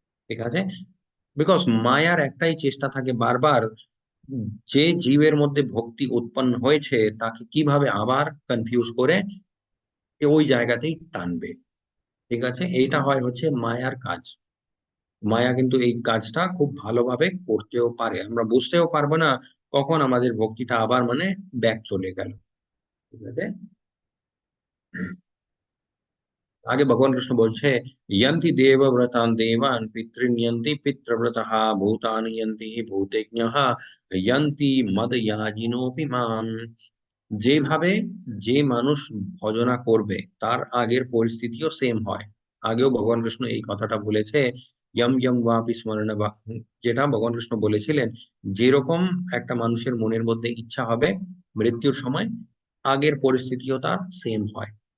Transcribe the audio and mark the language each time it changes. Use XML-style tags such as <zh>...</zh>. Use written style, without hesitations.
<bn>ঠিক আছে, বিকজ মায়ার একটাই চেষ্টা থাকে বারবার, যে জীবের মধ্যে ভক্তি উৎপন্ন হয়েছে তাকে কিভাবে আবার কনফিউজ করে ওই জায়গাতেই টানবে। ঠিক আছে, এইটা হয় হচ্ছে মায়ার কাজ। মায়া কিন্তু এই কাজটা খুব ভালোভাবে করতেও পারে, আমরা বুঝতেও পারবো না কখন আমাদের ভক্তিটা আবার মানে ব্যাক চলে গেল। ঠিক আছে, আগে ভগবান কৃষ্ণ বলছে</bn> <sa>यन्ति देवव्रतान् देवान् पितॄन् यन्ति पितृव्रतः भूतानि यन्ति भूतज्ञः यन्ति मदयाजिनोऽपि माम्।</sa> <bn>যেভাবে যে মানুষ ভজনা করবে তার আগের পরিস্থিতিও সেম হয়। আগেও ভগবান কৃষ্ণ এই কথাটা বলেছে, ইয়ম ইয়ম ওয়াপি স্মরণ বা, যেটা ভগবান কৃষ্ণ বলেছিলেন যেরকম একটা মানুষের মনের মধ্যে ইচ্ছা হবে মৃত্যুর সময়, আগের পরিস্থিতিও তার সেম হয়।</bn>